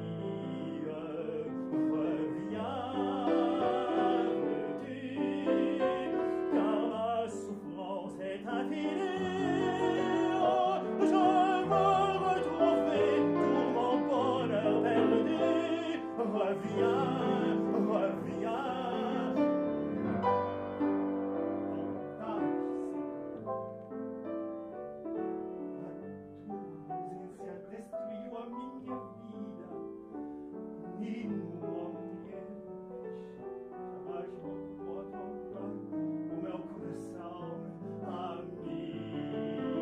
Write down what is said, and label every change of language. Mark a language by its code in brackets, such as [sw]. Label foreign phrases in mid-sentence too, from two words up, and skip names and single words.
[fr] Reviens, veux-tu? Car ma souffrance est infinie. Je veux retrouver tout mon bonheur perdu. Reviens, reviens. [pt] Destruiu a minha vida e no ambiente jamais vou encontrar o meu coração, amiga.